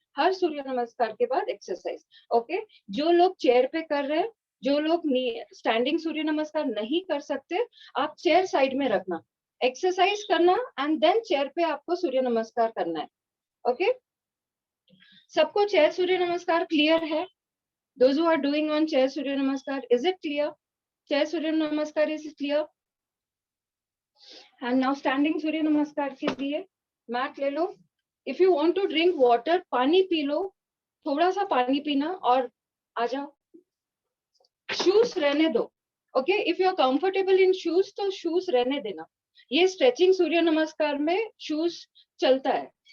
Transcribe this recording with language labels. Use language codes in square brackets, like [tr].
[hi] हर सूर्य नमस्कार के बाद एक्सरसाइज. ओके, जो लोग चेयर पे कर रहे हैं, जो लोग स्टैंडिंग सूर्य नमस्कार नहीं कर सकते, आप चेयर साइड में रखना, एक्सरसाइज करना एंड देन चेयर पे आपको सूर्य नमस्कार करना है. ओके, सबको चेयर सूर्य नमस्कार क्लियर है? [en] Those who are doing on chair surya namaskar, is it clear? Chair surya namaskar is clear? And now standing [hi] surya namaskar के लिए मैट ले लो. [en] If you want to drink water, [hi] पानी P low, थोड़ा सा पानी पीना और आ जाओ. शूज रहने दो. Okay, [en] if you are comfortable in shoes [hi] तो शूज रहने देना. ये स्ट्रेचिंग सूर्य नमस्कार में शूज चलता है.